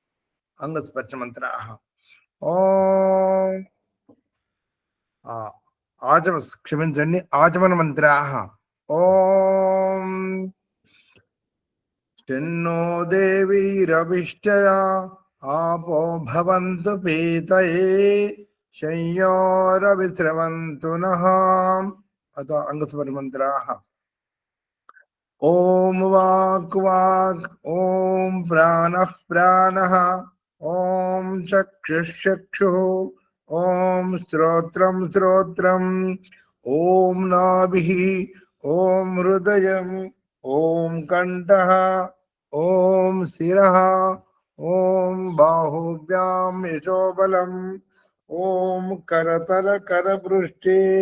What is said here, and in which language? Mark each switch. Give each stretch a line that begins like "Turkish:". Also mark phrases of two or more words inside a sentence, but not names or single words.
Telugu: అంగస్పర్శ మంత్ర. ఓం క్షమించండి,
Sanskrit: आचमन मन्त्राः. ओं शन्नो देवीरविष्टया आपो भवन्तु पीतये शय्योरविस्रवन्तु नः. अतः अंगस्वरमन्त्राः. ओम वाक् वाक्, ओम प्राणः प्राणः, ओम चक्षुः चक्षुः, ओम श्रोत्रं श्रोत्रम्, ओम नाभिः, ओम हृदयम्, ओम कण्ठः, ओम शिरः, ओम बाहुभ्यां यशोबलम्, ओम करतल करपृष्ठे.